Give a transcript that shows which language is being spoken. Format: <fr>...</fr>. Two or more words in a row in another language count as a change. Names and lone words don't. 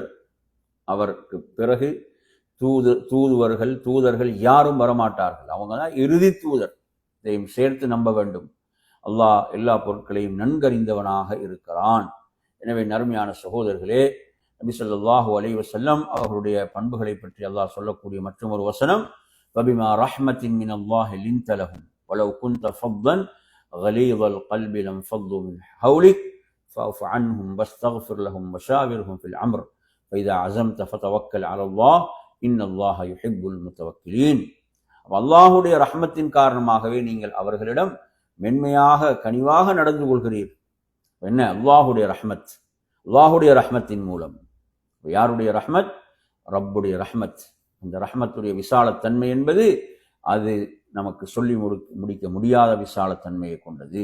<ta>அவருக்கு பிறகு தூதர்கள் யாரும் வரமாட்டார்கள். அவங்க தான் இறுதி தூதர். இதையும் சேர்த்து நம்ப வேண்டும். அல்லாஹ் எல்லா பொருட்களையும் நன்கறிந்தவனாக இருக்கிறான். எனவே நறுமையான சகோதரர்களே, நபி</ta> <ar>صلى الله عليه وسلم</ar> <ta>அவர்களுடைய பண்புகளை பற்றி அல்லாஹ் சொல்லக்கூடிய மற்றும் ஒரு வசனம்,</ta> <ar>فبما رحمة من الله لنت لهم ولو كنت فظا غليظ القلب لانفضوا من حولك فاعف عنهم واستغفر لهم وشاورهم في الأمر فإذا عزمت فتوكل على الله إن الله يحب المتوكلين.</ar> <ta>அல்லாஹ்வுடைய ரஹ்மத்தின் காரணமாகவே நீங்கள் அவர்களிடம் மென்மையாக கனிவாக நடந்து கொள்கிறீர். என்ன? அல்லாஹுடைய ரஹ்மத், அல்லாஹுடைய ரஹ்மத்தின் மூலம். யாருடைய ரஹ்மத்? ரப்புடைய ரஹ்மத். அந்த ரஹ்மத்துடைய விசாலத்தன்மை என்பது அது நமக்கு சொல்லி முடிக்க முடியாத விசாலத்தன்மையை கொண்டது.</ta>